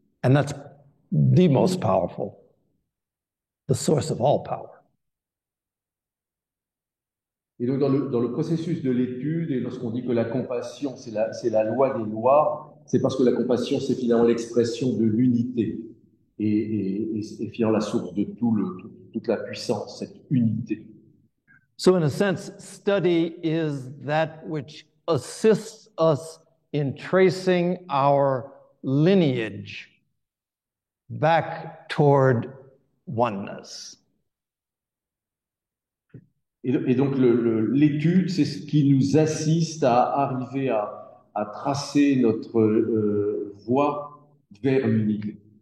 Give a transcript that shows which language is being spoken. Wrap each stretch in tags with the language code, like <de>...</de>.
<en>And that's the most powerful, the source of all power.</en> <fr>Et donc, dans le processus de l'étude, et lorsqu'on dit que la compassion, c'est la loi des lois, c'est parce que la compassion, c'est finalement l'expression de l'unité et finalement la source de toute la puissance, cette unité.</fr> <en>So in a sense, study is that which assists us in tracing our lineage back toward oneness.</en> <fr>Et donc l'étude, c'est ce qui nous assiste à arriver à tracer notre voie vers l'unité.</fr>